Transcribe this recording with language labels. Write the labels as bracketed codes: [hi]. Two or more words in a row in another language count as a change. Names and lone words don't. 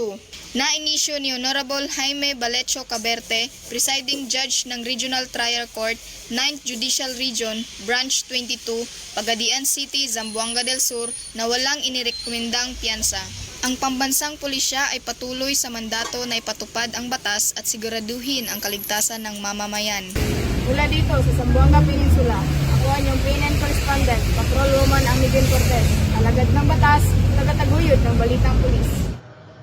[tl] Na-inisyo ni Honorable Jaime Balecho Caberte, Presiding Judge ng Regional Trial Court, 9th Judicial Region, Branch 22, Pagadian City, Zamboanga del Sur na walang inirekomendang piyansa. Ang pambansang pulisya ay patuloy sa mandato na ipatupad ang batas at siguraduhin ang kaligtasan ng mamamayan. Mula dito sa Zamboanga Peninsula, ako ang inyong PNN Correspondent, Patrolwoman Ami Jean Cortez, alagad ng batas, tagataguyod ng balitang pulis.